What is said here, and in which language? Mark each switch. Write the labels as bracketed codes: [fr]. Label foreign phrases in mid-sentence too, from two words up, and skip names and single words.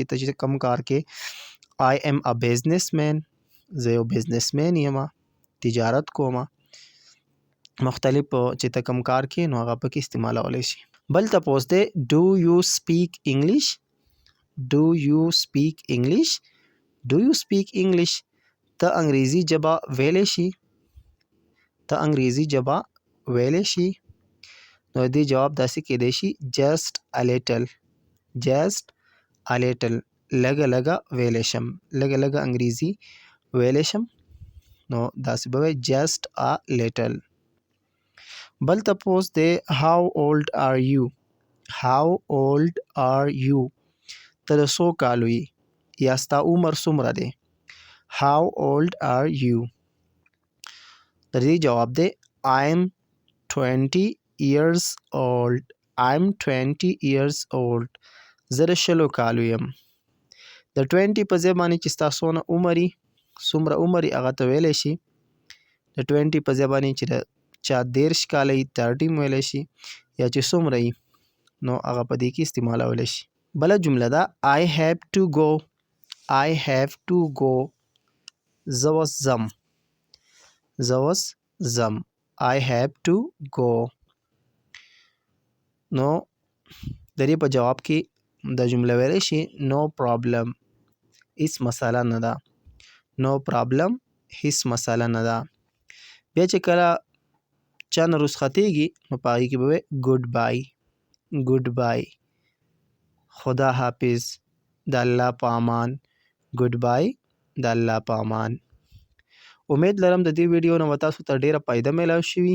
[ps] ته چې کوم کار کې [en] I am a businessman. [ps] زه یو بزنسمین یم. تجارت کوم. مختلف چې ته کوم کار کې نو هغه پکې استعمالولی شي. بل تپوس دی [en] Do you speak English? Do you speak English? Do you speak English? [ps] ته انګریزي ژبه ویلی شي. ته انګریزي ژبه ویلی شي. نو دې جواب داسې کېدی شي [en] Just a little. Just a little. [ps] لږه لږه ویلی شم. لږه لږه انګریزي ویلی شم. نو داسې به وایي [en] just a little. [ps] بل تپوس دی [en] how old are you. how old are you [ps] ته د څو کالو یې یا ستا عمر څومره دی. [en] how old are you [ps] د دې جواب دی [en] I'm 20 years old. I'm 20 years old. [ps] زه د 20 کالو یم. د 20 په ځای باندې چې ستا څونه عمر وي څومره عمر وي هغه ته ویلی شي. د 20 په ځای باندې چې د چا 30 کاله وي 30 ویلی شي یا چې څومره وي نو هغه په دې کې استعمالولی شي. بله جمله ده [en] I have to go. I have to go. [ps] زه اوس ځم. زه اوس ځم. [en] I have to go. [ps] نو د دې په جواب کې د جمله ویلی شي [en] no problem. [ps] هیڅ مسله نه ده. [en] no problem [ps] هیڅ مسله نه ده. بیا چې کله چا نه رخصتېږي نو په هغې کې به وایي [en] good bye. good bye. [ps] خدا حافظ. د الله په امان. [en] good bye. [ps] د الله په امان. امید لرم د دې ویډیو نه به تاسو ته ډیره فایده میلاو شوي.